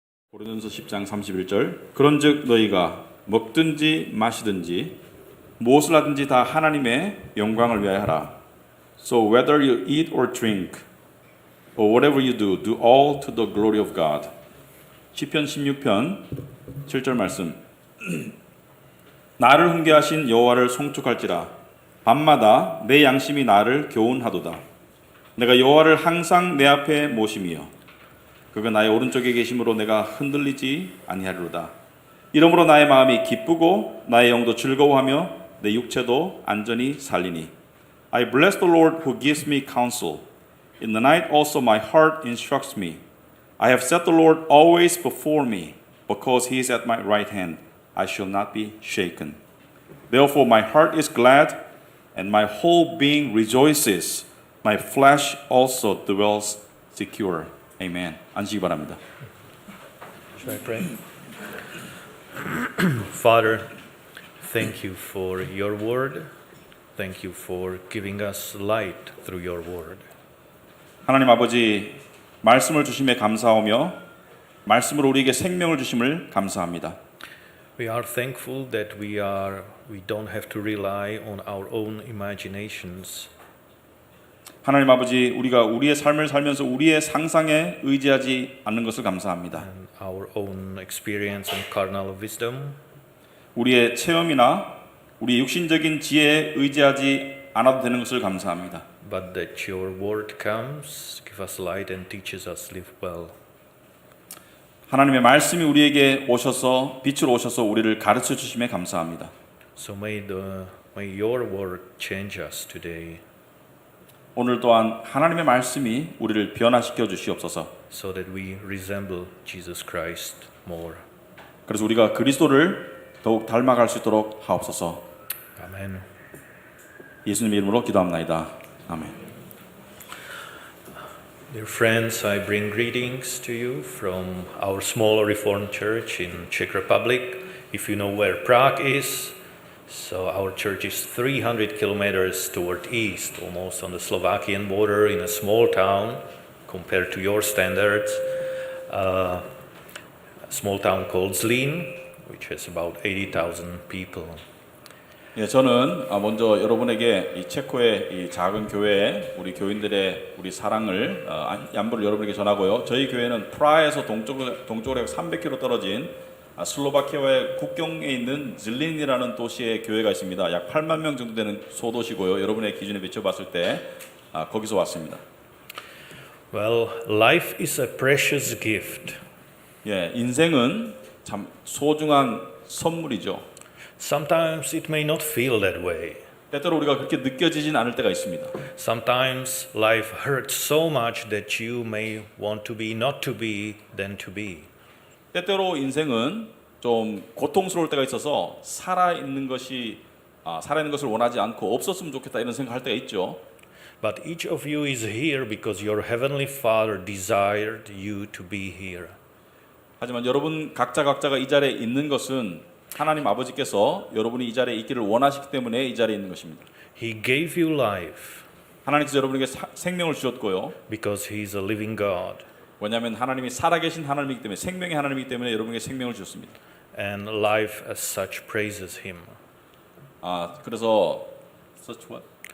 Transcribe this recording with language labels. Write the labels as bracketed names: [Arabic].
[Korean] 고린도서 10장 31절 그런즉 너희가 먹든지 마시든지 무엇을 하든지 다 하나님의 영광을 위하여 하라. [English] So whether you eat or drink or whatever you do, do all to the glory of God. [Korean] 시편 16편 7절 말씀. 나를 훈계하신 여호와를 송축할지라 밤마다 내 양심이 나를 교훈하도다. 내가 여호와를 항상 내 앞에 모심이여 그가 나의 오른쪽에 계심으로 내가 흔들리지 아니하리로다. 이러므로 나의 마음이 기쁘고 나의 영도 즐거워하며 내 육체도 안전히 살리니. [English] I bless the Lord who gives me counsel. In the night also my heart instructs me. I have set the Lord always before me. Because he is at my right hand, I shall not be shaken. Therefore my heart is glad and my whole being rejoices. My flesh also dwells secure. [Korean] Amen. 앉으시기 바랍니다. [English] Should I pray? Father, thank you for your word. Thank you for giving us light through your word. [Korean] 하나님 아버지, 말씀을 주심에 감사하며 말씀으로 우리에게 생명을 주심을 감사합니다. [English] We are thankful that we don't have to rely on our own imaginations. [Korean] 하나님 아버지, 우리가 우리의 삶을 살면서 우리의 상상에 의지하지 않는 것을 감사합니다. [English] And our own experience and carnal wisdom. [Korean] 우리의 체험이나 우리 육신적인 지혜에 의지하지 않아도 되는 것을 감사합니다. [English] But that your word comes, give us light and teaches us live well. [Korean] 하나님의 말씀이 우리에게 오셔서 빛으로 오셔서 우리를 가르쳐 주심에 감사합니다. [English] So may your word change us today. [Korean] 오늘 또한 하나님의 말씀이 우리를 변화시켜 주시옵소서. [English] So that we resemble Jesus Christ more. [Korean] 그래서 우리가 그리스도를 더욱 닮아갈 수 있도록 하옵소서. [English] Amen. [Korean] 예수님의 이름으로 기도합나이다. 아멘. [English] Dear friends, I bring greetings to you from our small Reformed church in Czech Republic. If you know where Prague is, so our church is 300 kilometers toward east, almost on the Slovakian border in a small town compared to your standards. A small town called Zlín, which has about 80,000 people. [Korean] 예, 저는 먼저 여러분에게 이 체코의 이 작은 교회에 우리 교인들의 우리 사랑을 안부를 여러분에게 전하고요. 저희 교회는 프라하에서 동쪽으로 300km 떨어진 슬로바키아의 국경에 있는 질린이라는 도시에 교회가 있습니다. 약 8만 명 정도 되는 소도시고요. 여러분의 기준에 비춰봤을 때 거기서 왔습니다. [English] Well, life is a precious gift. [Korean] 예, 인생은 참 소중한 선물이죠. [English] Sometimes it may not feel that way. [Korean] 때때로 우리가 그렇게 느껴지진 않을 때가 있습니다. [English] Sometimes life hurts so much that you may want to be not to be than to be. [Korean] 때때로 인생은 좀 고통스러울 때가 있어서 살아있는 것을 원하지 않고 없었으면 좋겠다 이런 생각할 때가 있죠. [English] But each of you is here because your heavenly Father desired you to be here. [Korean] 하지만 여러분 각자가 이 자리에 있는 것은 하나님 아버지께서 여러분이 이 자리에 있기를 원하시기 때문에 이 자리에 있는 것입니다. [English] He gave you life [Korean] 하나님께서 여러분에게 생명을 주셨고요. [English] because He is a living God. [Korean] 왜냐하면 하나님이 살아계신 하나님이기 때문에 생명의 하나님이기 때문에 여러분에게 생명을 주셨습니다. [English] And life as such praises Him. [Korean] 그래서 [English] such what?